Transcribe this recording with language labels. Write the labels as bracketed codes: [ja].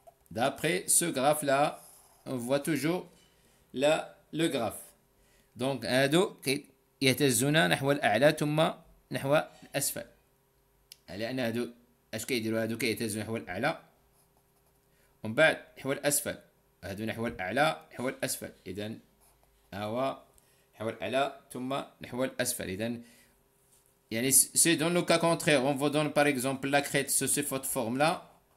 [fr] D'après ce graphe-là, on voit toujours là le graphe. [ar] Donc, هادو يهتزون نحو الأعلى ثم نحو الأسفل. لأن هادو اش كيديروا؟ هادو كيهتزوا نحو الأعلى ومن بعد نحو الأسفل. هادو نحو الأعلى نحو الأسفل. إذا هو نحو الأعلى ثم نحو الأسفل. إذا يعني [fr] c'est dans le cas contraire. On vous donne par exemple la crête sous cette forme-là.